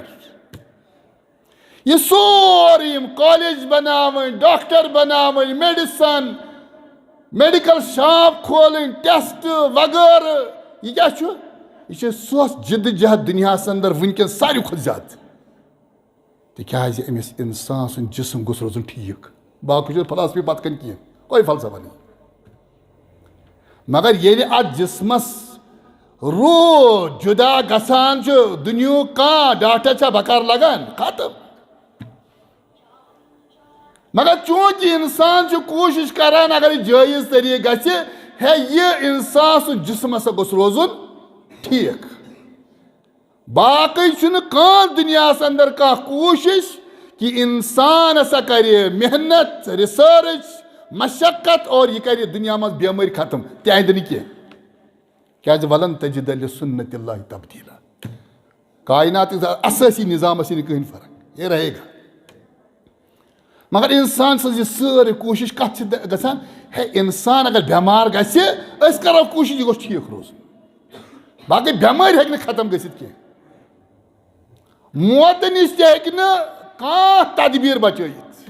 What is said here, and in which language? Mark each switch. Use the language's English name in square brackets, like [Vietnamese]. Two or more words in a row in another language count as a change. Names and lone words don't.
[Kashmiri] یہ سورُے یِم کالیج بناوٕنۍ، ڈاکٹر بناوٕنۍ، میڈِسن، [English] medical shop [Kashmiri] کھولٕنۍ، ٹیسٹ وغٲرٕ، یہِ کیٛاہ چھُ؟ یہِ چھِ سۄ جِدٕ جہد دُنیاہس اندر وٕنکٮ۪ن ساروی کھۄتہٕ زیادٕ، تِکیٛازِ أمِس انسان سُنٛد جسم گوٚژھ روزُن ٹھیٖک، باقٕے چھُ فلاسفی پتہٕ کَنۍ کینٛہہ، [Urdu] کوئی فلسفہ نہیں. [Kashmiri] مگر ییٚلہِ اتھ جسمس روح جدا گژھان چھُ دُنیُہُک کانٛہہ ڈاکٹر چھا بکار لگان ختم. مگر چوٗنٛکہِ اِنسان چھُ کوٗشِش کران اگر یہِ جٲیِز طریٖقہٕ گژھِ ہے یہِ اِنسان سُنٛد جسم ہسا گوٚژھ روزُن ٹھیٖک. باقٕے چھُنہٕ کانٛہہ دُنیاہس انٛدر کانٛہہ کوٗشش کہ انسان ہسا کرِ محنت ریسرچ مشقت اور یہ کرِ دنیا منٛز بیمٲرۍ ختم تِہنٛدِ نہٕ کینٛہہ. کیٛازِ [Arabic] ولن تجد لسنت اللہ تبدیلا. [Kashmiri] کائنات اسٲسی نظامس یی نہٕ کٕہٕنۍ فرق [Urdu] یہ رہے گا. [Kashmiri] مگر انسان سٕنٛز یہِ سٲرٕے کوٗشش کتھ چھِ گژھان ہے انسان اگر بٮ۪مار گژھِ أسۍ کرو کوٗشش یہِ گوٚژھ ٹھیٖک روزُن. باقٕے بٮ۪مٲرۍ ہیٚکہِ نہٕ ختم گٔژھِتھ کینٛہہ. موتہٕ نِش تہِ ہیٚکہِ نہٕ کانٛہہ تدبیٖر بچٲیِتھ.